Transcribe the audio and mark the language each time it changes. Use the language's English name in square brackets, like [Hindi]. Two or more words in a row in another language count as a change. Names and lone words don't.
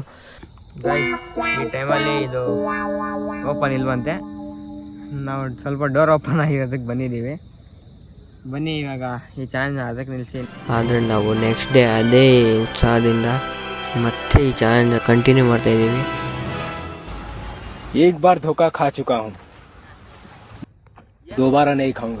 [Kannada] ಗೈಸ್ ಈ ಟೈಮಲ್ಲಿ ಇದು ಓಪನ್ ಇಲ್ವಂತೆ, ನಾವು ಸ್ವಲ್ಪ [English] door open [Kannada] ಆಗಿರೋದಕ್ಕೆ ಬಂದಿದ್ದೀವಿ. ಬನ್ನಿ ಇವಾಗ ಈ ಚಾಲೆಂಜ್ನ ಅದಕ್ಕೆ ನಿಲ್ಲಿಸಿ. ಆದರೆ ನಾವು [English] next day [Kannada] ಅದೇ ಉತ್ಸಾಹದಿಂದ ಮತ್ತೆ ಈ [English] challenge continue [Kannada] ಮಾಡ್ತಾಯಿದ್ದೀವಿ. [Hindi] एक बार धोखा खा चुका हूँ, दोबारा नहीं खाऊंगा.